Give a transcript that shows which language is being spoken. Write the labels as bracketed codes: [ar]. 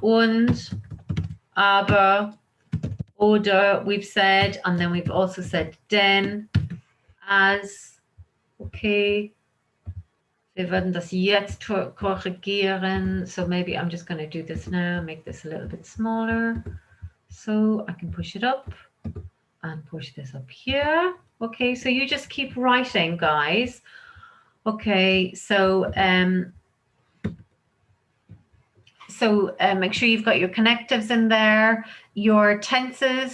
[de] Und, aber, oder [en] we've said, and then we've also said denn, as. [de] Okay, wir werden das jetzt korrigieren. [en] So maybe I'm just going to do this now, make this a little bit smaller. So I can push it up and push this up here. Okay, so you just keep writing, guys. Okay, so make sure you've got your connectives in there, your tenses.